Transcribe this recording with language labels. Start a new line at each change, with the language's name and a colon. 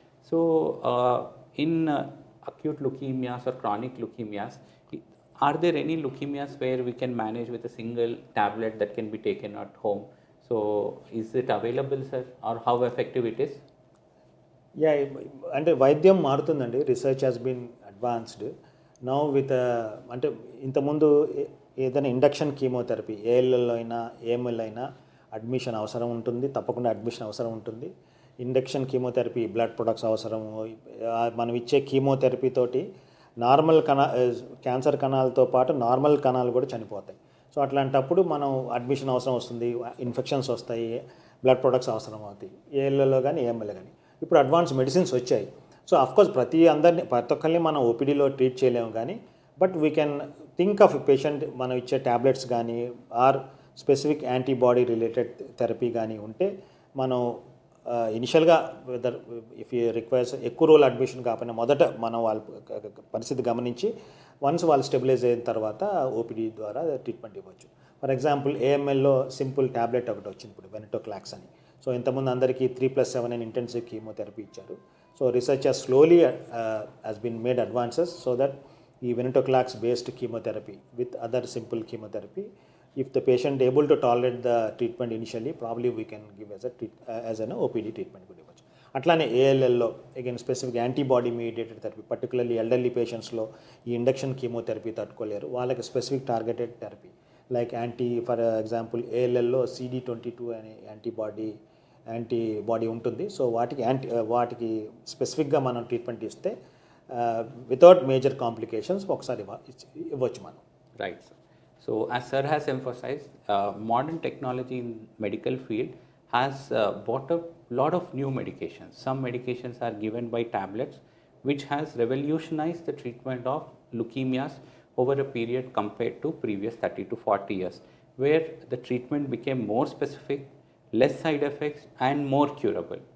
English: So, in acute leukemias or chronic leukemias, are there any leukemias where we can manage with a single tablet that can be taken at home? So is it available, sir, or how effective it is?
Telugu: Yeah అంటే వైద్యం మారుతుందండి.
English: research has been advanced now with
Telugu: అంటే ఇంతకుముందు ఏదైనా induction chemotherapy ALL అయినా AML అయినా admission అవసరం ఉంటుంది, తప్పకుండా అడ్మిషన్ అవసరం ఉంటుంది. ఇండక్షన్ కీమోథెరపీ బ్లడ్ ప్రొడక్ట్స్ అవసరము, మనం ఇచ్చే కీమోథెరపీ తోటి నార్మల్ క్యాన్సర్ కణాలతో పాటు నార్మల్ కణాలు కూడా చనిపోతాయి. సో అట్లాంటప్పుడు మనం అడ్మిషన్ అవసరం వస్తుంది, ఇన్ఫెక్షన్స్ వస్తాయి, బ్లడ్ ప్రొడక్ట్స్ అవసరం అవుతాయి ఏఎల్ఎల్లో కానీ ఏఎంఎల్ కానీ. ఇప్పుడు అడ్వాన్స్ మెడిసిన్స్ వచ్చాయి. సో అఫ్కోర్స్ ప్రతి ఒక్కరిని మనం ఓపీడీలో ట్రీట్ చేయలేము కానీ,
English: but we can think of patient
Telugu: మనం ఇచ్చే ట్యాబ్లెట్స్ కానీ are specific antibody related therapy కానీ ఉంటే మనం ఇనిషియల్గా
English: whether if you requires
Telugu: ఎక్కువ రోజులు అడ్మిషన్ కాకపోయినా మొదట మనం వాళ్ళ పరిస్థితి గమనించి వన్స్ వాళ్ళు స్టెబిలైజ్ అయిన తర్వాత ఓపీడీ ద్వారా ట్రీట్మెంట్ ఇవ్వచ్చు. ఫర్ ఎగ్జాంపుల్ ఏఎంఎల్లో సింపుల్ ట్యాబ్లెట్ ఒకటి వచ్చింది ఇప్పుడు, వెనిటోక్లాక్స్ అని. సో ఇంతకుముందు అందరికీ 3+7 అని ఇంటెన్సివ్ కీమోథెరపీ ఇచ్చారు.
English: so research slowly has been made advances so that ఈ venetoclax based chemotherapy with other simple chemotherapy, if the patient able to tolerate the treatment initially, probably we can give as an OPD treatment
Telugu: కూడా ఇవ్వచ్చు. అట్లానే ఏఎల్ఎల్లో again specific antibody mediated therapy, particularly elderly పేషెంట్స్లో ఈ induction chemotherapy తట్టుకోలేరు, వాళ్ళకి specific targeted therapy like for example ఏఎల్ఎల్లో CD22 అనే antibody ఉంటుంది. So వాటికి స్పెసిఫిక్గా మనం ట్రీట్మెంట్ ఇస్తే
English: without major complications
Telugu: ఒకసారి ఇవ్వచ్చు మనం.
English: Right, sir. So as sir has emphasized, modern technology in medical field has brought up lot of new medications. Some medications are given by tablets, which has revolutionized the treatment of leukemias over a period compared to previous 30 to 40 years, where the treatment became more specific, less side effects and more curable.